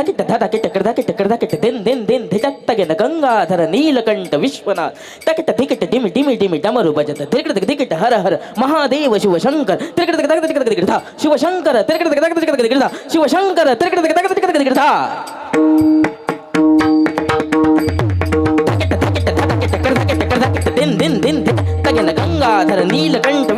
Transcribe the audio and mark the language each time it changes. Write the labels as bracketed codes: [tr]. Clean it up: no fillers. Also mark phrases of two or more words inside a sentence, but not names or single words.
[hi] धाता किट करदा किट दिन दिन दिन धिटक तगेन गंगाधर नीलकंठ विश्वनाथ तकिट धिकिट डिमि डिमि डिमि डमरू बजत तिरकिट धिकिट हर हर महादेव शिवशंकर तिरकिट तक तक धा शिवशंकर तिरकिट तक तक धा शिवशंकर तिरकिट तक तक धा दिन दिन दिन तगेन गंगाधर नीलकंठ